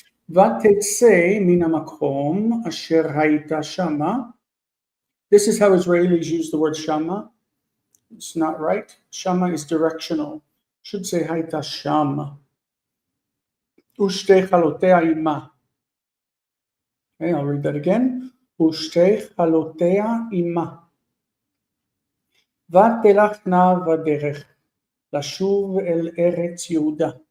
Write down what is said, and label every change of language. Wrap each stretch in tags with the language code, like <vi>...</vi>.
<he>ותצא מן המקום אשר הייתה שמה.</he> <en>This is how Israelis use the word shama. It's not right. Shama is directional. Should say</en> <he>הייתה שם. ושתי חלותיה עמה.</he> <en>Okay, I'll read that again.</en> <he>ושתי חלותיה עמה. ותלך נא בדרך לשוב אל ארץ יהודה.</he>